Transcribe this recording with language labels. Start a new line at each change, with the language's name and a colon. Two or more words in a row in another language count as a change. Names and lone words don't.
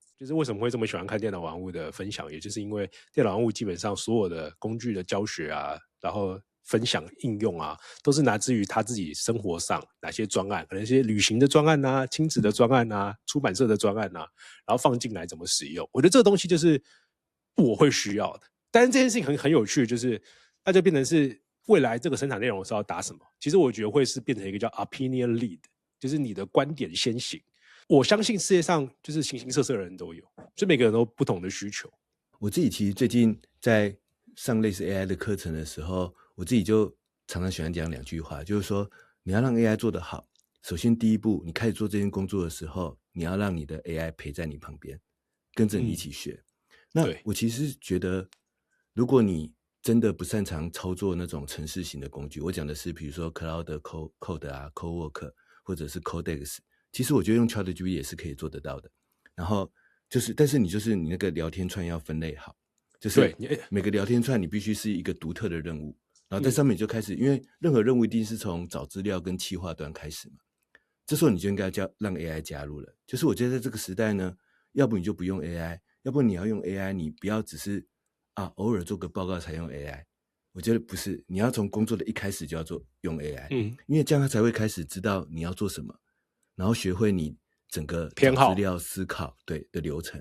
Chinese: 就是為什麼會這麼喜歡看電腦玩物的分享，也就是因為電腦玩物基本上所有的工具的教學啊，然後分享應用啊，都是來自於他自己生活上哪些專案，可能一些旅行的專案啊、親子的專案啊、出版社的專案啊，然後放進來怎麼使用。我覺得這個東西就是我會需要的。但是這件事情很有趣，就是那就變成是未來這個生產內容是要打什麼？其實我覺得會是變成一個叫
English: opinion lead，
Chinese: 就是你的觀點先行。我相信世界上就是形形色色的人都有，所以每個人都有不同的需求。我自己其實最近在上類似 AI 的課程的時候，我自己就常常喜歡講2句話，就是說你要讓 AI 做得好， 首先第一步，你開始做這件工作的時候，你要讓你的 AI 陪在你旁邊，跟着你一起學。那我其實覺得，如果你真的不擅長操作那種程式型的工具，我講的是比如說 Cloud Code 啊 Cowork 或者是 Codex， 其實我覺得用 ChatGPT 也是可以做得到的。然後但是你那個聊天串要分類好，就是每個聊天串你必須是一個獨特的任務，然後在上面你就開始，因為任何任務一定是從找資料跟企劃端開始嘛，這時候你就應該讓 AI 加入了。就是我覺得在這個時代呢，要不你就不用 AI， 要不你要用 AI， 你不要只是偶爾做個報告才用 AI。我覺得不是，你要從工作的一開始就要用 AI，因為這樣他才會開始知道你要做什麼，然後學會你整個找資料思考的流程。